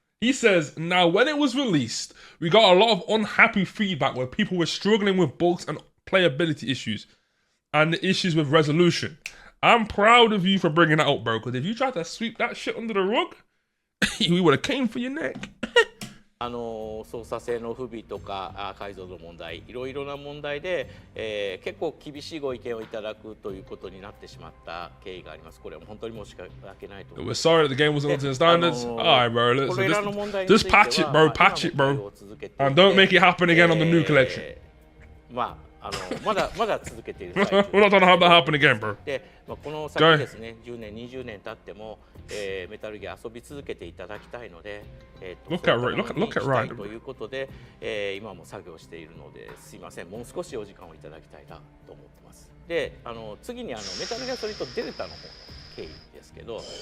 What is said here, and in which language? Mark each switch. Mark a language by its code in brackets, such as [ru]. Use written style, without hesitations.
[en] He says, now when it was released, we got a lot of unhappy feedback where people were struggling with bugs and playability issues and the issues with resolution. I'm proud of you for bringing that up, bro, because if you tried to sweep that shit under the rug, we would have came for your neck. [ja] 操作性の不備とか解像度問題、いろいろな問題で、結構厳しいご意見をいただくということになってしまった経緯があります。これは本当に申し訳ないと思います。 [en] We're sorry that the game wasn't up to the standards. Alright, bro. Just patch it, bro. Patch it, bro. And don't make it happen again on the new collection. [ja] まあまだ続けている [en] We're not trying to have that happen again, bro. [ja] で、この先ですね、10年、20年経っても、メタルギア遊び続けていただきたいので、 [en] Look at Ryan. [ja] ということで、今も作業しているので、すいません、もう少しお時間をいただきたいなと思ってます。で、次にメタルギアソリッドデルタの方の経緯ですけど、